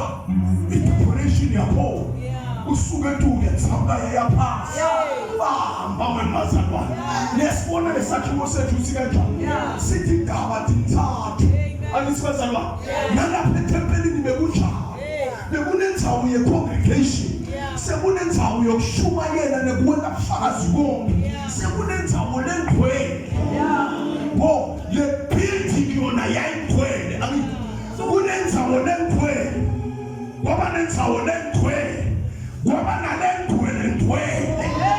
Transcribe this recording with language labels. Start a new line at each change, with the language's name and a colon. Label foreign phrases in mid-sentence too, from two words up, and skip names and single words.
Swati: i-decoration yapho usuke etuke yatsabuka yaphasi bamba wemazalwane nesibona lesakhiwo sethu sikanjani sithi igaba tintathu angithi bazalwane nalapha ethempelini bekunjalo bekunenzawo ye-congregation sekunenzawo yokushumayela nekuwela bufakazi konke sekunenzawo lengcwele bo le building yona yayingcwele kunenzawo lengcwele kwaba nenzawo lengcwele kwaba nalengcwele ngcwele